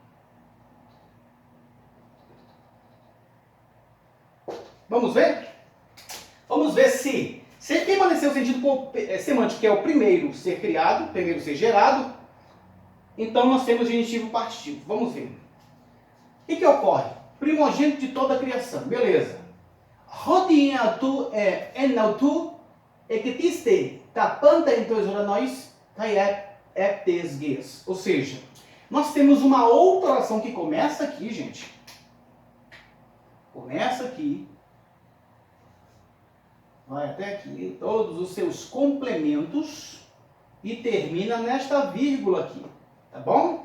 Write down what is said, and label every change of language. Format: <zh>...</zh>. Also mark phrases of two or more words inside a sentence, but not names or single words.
<pt>Vamos ver? Vamos ver se permanecer o sentido semântico, que é o primeiro ser criado, primeiro ser gerado, então nós temos genitivo partitivo. Vamos ver. O que ocorre? Primogênito de toda a criação. Beleza. Rodinhatu enautu ekitiste tapanta entos oranões eptesgues. Ou seja, nós temos uma outra oração que começa aqui, gente. Começa aqui. Vai até aqui, todos os seus complementos e termina nesta vírgula aqui, tá bom?</pt>